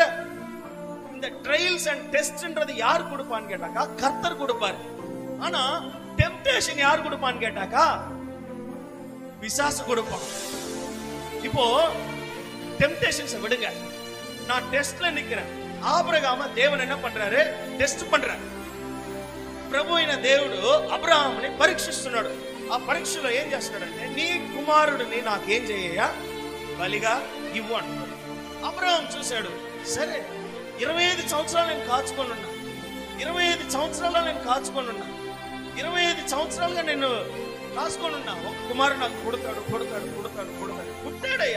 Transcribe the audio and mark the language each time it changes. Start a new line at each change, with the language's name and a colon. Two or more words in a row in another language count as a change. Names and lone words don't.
Tamil: இந்த
English: trials and test-nradhu
Tamil: யார் கொடுப்பான்னு கேட்டாக்கா கர்த்தர் கொடுப்பாரு. ஆனா டெம்ப்டேஷன் யார் கொடுப்பான்னு கேட்டாக்கா பிசாசு கொடுப்பான். இப்போ டெம்ப்டேஷன்ஸ் விடுங்க, நான் டெஸ்ட்ல நிக்கிறேன். ஆபிரகாம தேவன் என்ன பண்றாரு? டெஸ்ட் பண்றாரு.
Telugu: ప్రభు అయిన దేవుడు అబ్రహాముని పరీక్షిస్తున్నాడు. ఆ పరీక్షలో ఏం చేస్తున్నాడంటే, నీ కుమారుడిని నాకేం చేయ బలిగా ఇవ్వు అంటున్నాడు. అబ్రహాం చూశాడు, సరే 25 సంవత్సరాలు నేను కాచుకొని ఉన్నా, 25 సంవత్సరాలు నేను కాచుకొని ఉన్నా, 25 సంవత్సరాలుగా నేను కాచుకొని ఉన్నా, ఒక కుమారుడు నాకు పుడతాడు పుడతాడు పుడతాడు పుడతాడు పుట్టాడయ్యా.